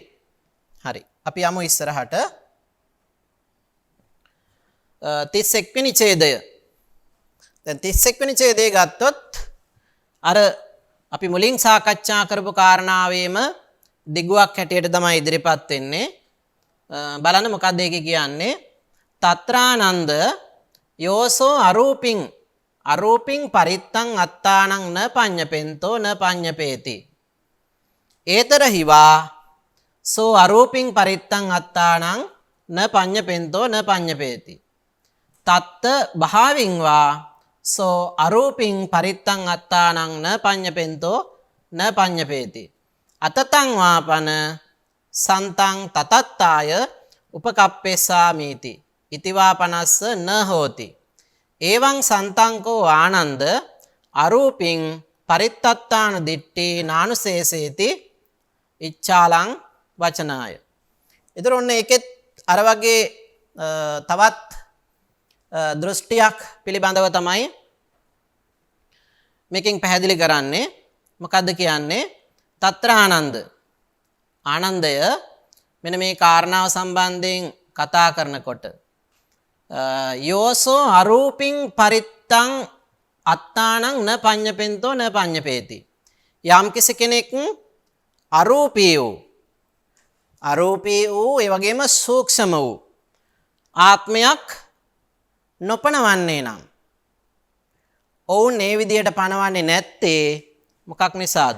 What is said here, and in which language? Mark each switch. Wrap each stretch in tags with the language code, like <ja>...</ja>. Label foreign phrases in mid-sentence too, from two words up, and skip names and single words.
<si>හරි. අපි යමු ඉස්සරහට 31 වෙනි ඡේදය. දැන් 31 වෙනි ඡේදය ගත්තොත් අර අපි මුලින් සාකච්ඡා කරපු කාරණාවේම දිගුවක් හැටියට තමයි ඉදිරිපත් වෙන්නේ. බලන්න මොකක්ද ඒකේ කියන්නේ?</si> <pi>තත්‍රානන්ද යෝසෝ අරූපින් පරිත්තං අත්තානං න පඤ්ඤපෙන්තෝ න පඤ්ඤපේති. ඒතරහිවා සෝ අරූපින් පරිත්තං අත්තානං න පඤ්ඤපෙන්තෝ න පඤ්ඤපේති. තත්ත භාවින් වා සෝ අරූපින් පරිත්තං අත්තානං න පඤ්ඤපෙන්තෝ න පඤ්ඤපේති. අතතං වාපන සන්තං තතත්තාය උපකප්පේසාමීති. ඉතිවාපනස්ස න හෝති. එවං සන්තංකෝ ආනන්ද අරූපින් පරිත්තත්තාන දිට්ඨි නානුශේසේති ඉච්ඡාලං වචනාය.</pi> <si>ඒතර ඔන්න ඒකෙත් අර වගේ තවත් දෘෂ්ටියක් පිළිබඳව තමයි මේකෙන් පැහැදිලි කරන්නේ. මොකද්ද කියන්නේ? తත්‍ර ආනන්දය මෙන්න මේ කාරණාව සම්බන්ධයෙන් කතා කරනකොට</si> <pi>යෝසෝ අරූපින් පරිත්තං අත්තානං න පඤ්ඤපෙන්තෝ න පඤ්ඤපේති.</pi> <si>යම් කිසි කෙනෙක් අරූපී වූ ඒ වගේම සූක්ෂම වූ ආත්මයක් නොපනවන්නේ නම් ඔවුන් මේ විදියට පනවන්නේ නැත්තේ මොකක් නිසාද?</si>